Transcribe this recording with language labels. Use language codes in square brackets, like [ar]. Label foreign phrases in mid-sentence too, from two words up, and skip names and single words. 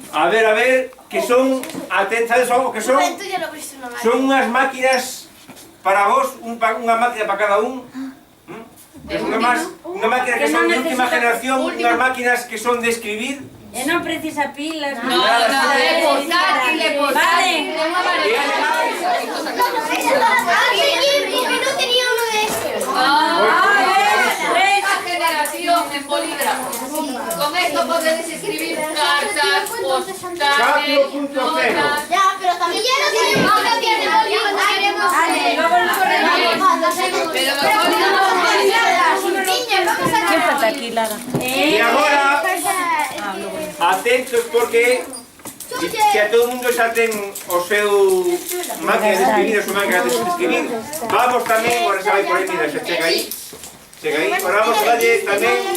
[gl] A ver, que son, atentades algo que son, son unhas máquinas para vos, unha máquina para cada un. É unha máquina que son de última generación, unhas máquinas que son de escribir. E non precisa pilas. [es] No, de portátil, de portátil. no tenía uno de estos. Esta generación en bolígrafos. Con esto podéis escribir cartas, postales, 4.0. notas. Ya, pero también ya no tiene bolígrafos. Pero los bolígrafos Que falta aquí, Lara? [gl] E agora, atentos porque se a todo o mundo xa ten o seu máquina de escribir, a súa máquina de escribir, vamos tamén, agora xa vai por aí, mira, xa chega aí, agora vamos a darlle tamén